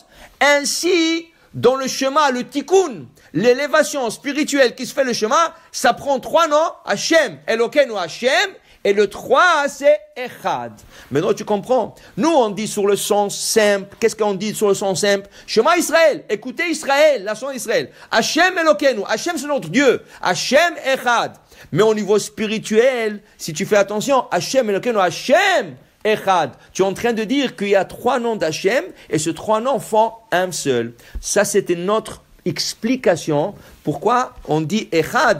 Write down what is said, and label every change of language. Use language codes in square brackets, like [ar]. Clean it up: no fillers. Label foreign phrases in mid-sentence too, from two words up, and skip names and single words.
[fr] Ainsi, dans le chemin, le tikkun, l'élévation spirituelle qui se fait le chemin, ça prend 3 noms, [he] השם, אלוקינו, השם, [fr] et le 3, c'est Echad. Maintenant, tu comprends. Nous, on dit sur le sens simple. Qu'est-ce qu'on dit sur le sens simple? [he] שמע ישראל. [fr] Écoutez Israël, la nation d'Israël. [he] השם אלוקינו. השם, [fr] c'est notre Dieu. [he] השם אחד. [fr] Mais au niveau spirituel, si tu fais attention, [he] השם אלוקינו, השם אחד. [fr] Tu es en train de dire qu'il y a 3 noms d'Hashem et ces 3 noms font un seul. Ça, c'était notre explication. Pourquoi on dit Echad?